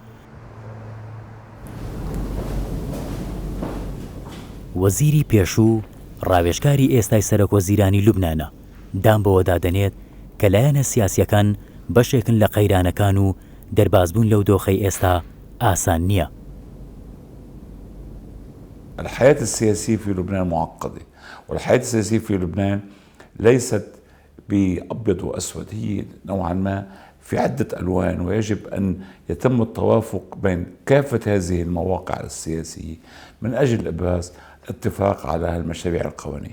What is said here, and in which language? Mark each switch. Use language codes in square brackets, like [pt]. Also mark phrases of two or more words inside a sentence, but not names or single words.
[ckb] وەزیری پێشوو ڕاوێژکاری ئێستای سەرۆکوەزیرانی لوبنانە دام بەوە دادەنێت کە لایەنە سیاسیەکان بەشێکن لە قەیرانەکان و دەربازبوون لەو دۆخەی ئێستا ئاسان نییە. [ar] الحياة السياسية في لبنان معقدة، والحياة السياسية في لبنان ليست بأبيض وأسود، هي نوعا ما في عدة ألوان، ويجب أن يتم التوافق بين كافة هذه المواقع السياسية من أجل إبراز اتفاق على المشاريع القوانين.